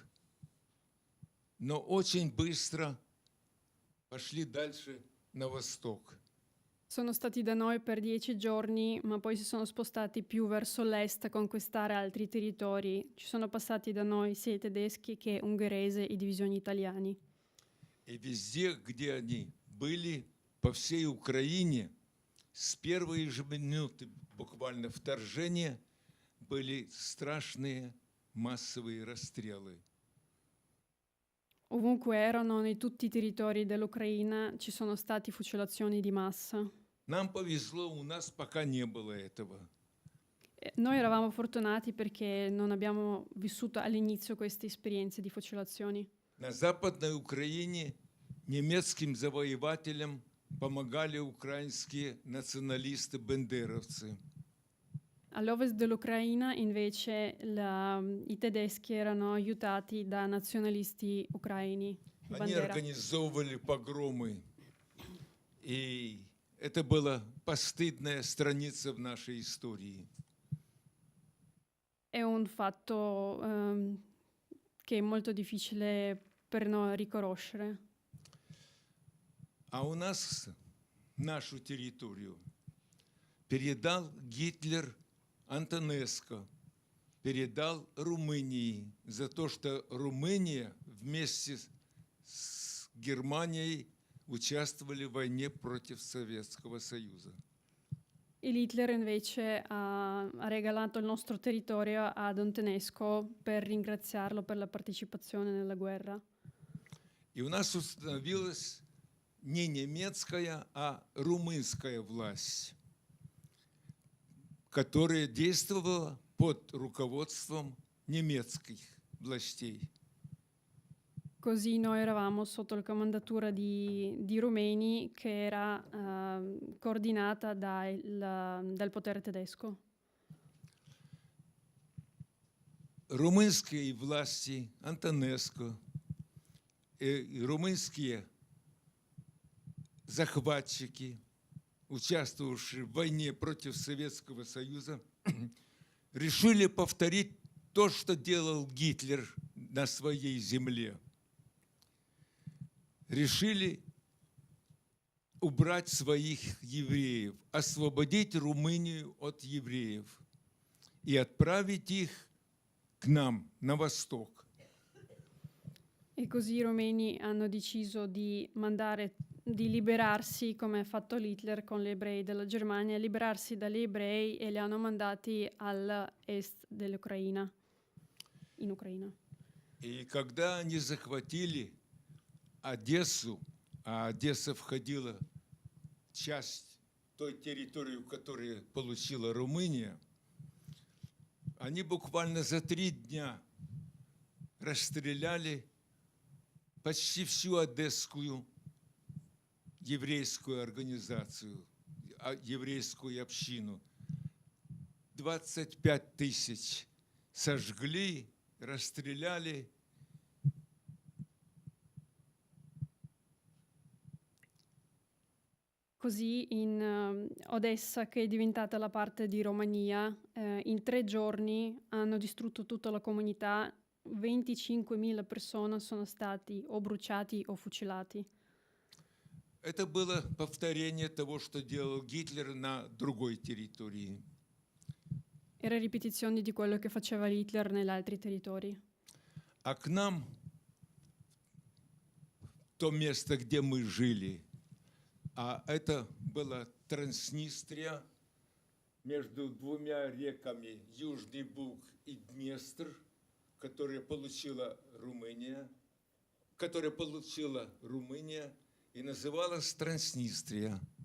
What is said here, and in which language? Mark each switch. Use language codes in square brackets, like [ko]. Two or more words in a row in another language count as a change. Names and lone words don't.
[ru] Но очень быстро пошли дальше на восток. [it] Sono stati da noi per 10 giorni, ma poi si sono spostati più verso l'est a conquistare altri territori. Ci sono passati da noi sia i tedeschi che ungherese e divisioni italiani. [ru] И везде, где они были, по всей Украине, с первой же минуты буквально вторжения были страшные массовые расстрелы. [it] Ovunque erano, in tutti i territori dell'Ucraina, ci sono stati fucilazioni di massa. [ru] Нам повезло, у нас пока не было этого. [it] Noi eravamo fortunati perché non abbiamo vissuto all'inizio queste esperienze di fucilazioni. [ru] На Западной Украине немецким завоевателям помогали украинские националисты-бендеровцы. [it] All'ovest dell'Ucraina, invece, i tedeschi erano aiutati da nazionalisti ucraini. [ru] Они Bandera. организовывали погромы. И это была постыдная страница в нашей истории. [it] È un fatto che è molto difficile per noi riconoscere. [ru] А у нас нашу территорию передал Гитлер Антонеско, передал Румынии за то, что Румыния вместе с Германией участвовали в войне против Советского Союза. [it] E Hitler invece ha regalato il nostro territorio ad un tedesco per ringraziarlo per la partecipazione nella guerra. [ru] И у нас установилась не немецкая, а румынская власть, которая действовала под руководством немецких властей. [it] Così noi eravamo sotto la comandatura di rumeni che era coordinata dal potere tedesco. [ru] румынские власти, Антонеско, и румынские захватчики, участвовавшие в войне против Советского Союза, решили повторить то, что делал Гитлер на своей земле. Решили убрать своих евреев, освободить Румынию от евреев и отправить их к нам на восток. [it] E così i romeni hanno deciso di liberarsi, come ha fatto Hitler con gli ebrei della Germania, liberarsi dagli ebrei e li hanno mandati all'est dell'Ucraina, in Ucraina. [ru] И когда они захватили Одессу, а Одесса входила в часть той территории, которую получила Румыния, они буквально за 3 дня расстреляли почти всю одесскую еврейскую организацию, еврейскую общину. 25 тысяч сожгли, расстреляли. [it] Così in Odessa, che è diventata la parte di Romania, in 3 giorni hanno distrutto tutta la comunità, 25.000 persone sono stati o bruciati o fucilati. [ru] Это было повторение того, что делал Гитлер на другой территории. [it] Era ripetizione di quello che faceva Hitler negli altri territori. [ru] А к нам, то место, где мы жили, а это была Транснистрия между 2 реками, Южный Буг и Днестр, которые получила Румыния и называлась Транснистрия.